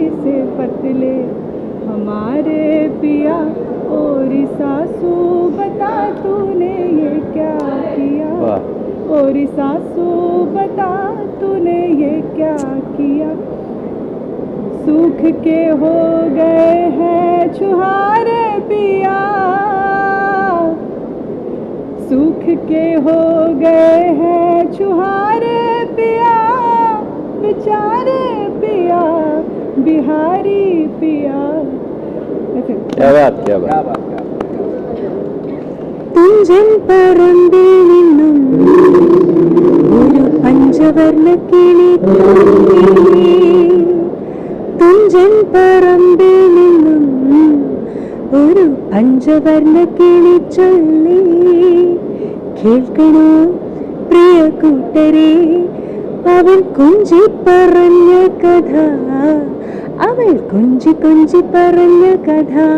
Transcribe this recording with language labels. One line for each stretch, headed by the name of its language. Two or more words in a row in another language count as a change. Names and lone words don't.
Hindi: से पतले हमारे पिया, और सासू बता तूने ये क्या किया, और सासू बता तूने ये क्या किया, सूख के हो गए हैं छुहारे पिया, सूख के हो गए हैं छुहारे पिया, बेचारे पिया बिहारी पिया। क्या बात, क्या बात।
Malayalam: തുഞ്ചൻ പറമ്പിൽ നിന്നും ഒരു പഞ്ചവർണ്ണ കിളി ചൊല്ലി, തുഞ്ചൻ പറമ്പിൽ നിന്നും ഒരു പഞ്ചവർണ്ണ കിളി ചൊല്ലി, കേൾക്കണോ പ്രിയ കൂട്ടരെ അവൻ കുഞ്ചി പറഞ്ഞ കഥ, അവൾ കുഞ്ചി കുഞ്ചി പറഞ്ഞ കഥ,